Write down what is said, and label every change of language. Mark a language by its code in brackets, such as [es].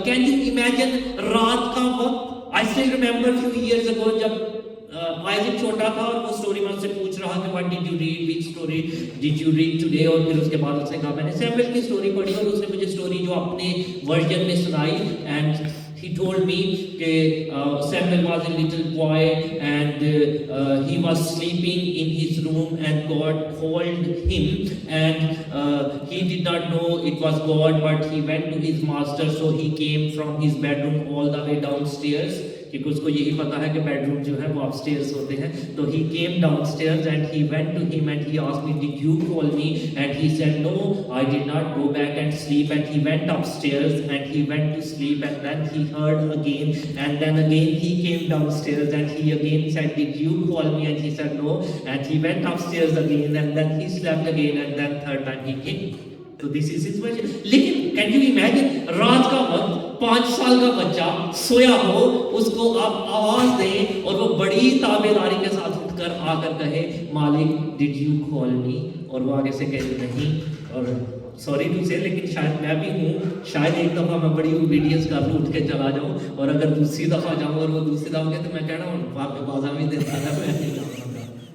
[en] can you imagine [ur] رات کا وقت. [en] I still remember few years ago [ur] جب آئزک چھوٹا تھا اور وہ سٹوری میں اس سے پوچھ رہا کہ [en] what did you read, which story did you read today, [ur] اور پھر اس کے بعد اس نے کہا میں نے سیموئیل کی سٹوری پڑھی, اور اس نے مجھے سٹوری جو اپنے ورژن میں سنائی. [en] and he told me that Samuel was a little boy and he was sleeping in his room and God called him, and he did not know it was God, but he went to his master, so he came from his bedroom all the way downstairs, [ur] کیونکہ اس کو یہی پتا ہے کہ bed room جو ہے وہ اپ stairs ہوتے ہیں. [en] تو he came downstairs and he went to him and he asked me did you call me, and he said no I did not go back and sleep, and he went upstairs and he went to sleep, and then he heard again, and then again he came downstairs and he again said did you call me, and he said no, and he went upstairs again, and then he slept again, and then third time he came. تو this is his version. [ur] لیکن [en] can you imagine [ur] رات کا وقت 5 سال کا بچہ سویا ہو, اس کو آپ آواز دیں اور وہ بڑی تابعداری کے ساتھ اٹھ کر آ کر کہے مالک [en] did you call me, [ur] اور وہ آگے سے کہے نہیں. اور [en] sorry to say [ur] لیکن شاید میں بھی ہوں, شاید ایک دفعہ میں بڑی اوبیڈینس کر لوں اٹھ کے چلا جاؤں, اور اگر دوسری دفعہ جاؤں اور وہ دوسری دفعہ کہے تو میں کہہ رہا ہوں وہاں پہ بازا بھی دیتا ہے میں نہیں جاؤں گا.